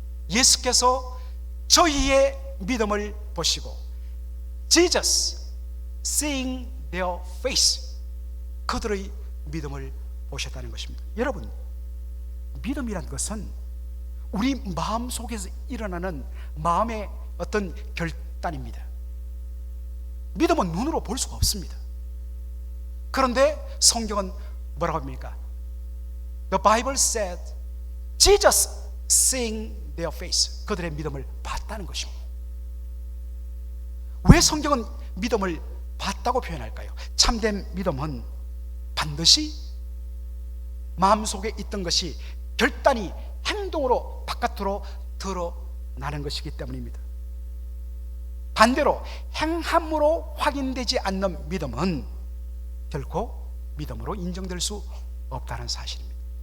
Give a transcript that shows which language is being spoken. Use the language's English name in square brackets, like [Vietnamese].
[Korean] 예수께서 저희의 믿음을 보시고 [English] Jesus seeing their faith, [Korean] 그들의 믿음을 보셨다는 것입니다. 여러분, 믿음이란 것은 우리 마음 속에서 일어나는 마음의 어떤 결단입니다. 믿음은 눈으로 볼 수가 없습니다. 그런데 성경은 뭐라고 합니까? [English] The Bible said Jesus seeing their face, [Korean] 그들의 믿음을 봤다는 것입니다. 왜 성경은 믿음을 봤다고 표현할까요? 참된 믿음은 반드시 마음속에 있던 것이 결단이 행동으로 바깥으로 드러나는 것이기 때문입니다. 반대로 행함으로 확인되지 않는 믿음은 결코 믿음으로 인정될 수 없다는 사실입니다.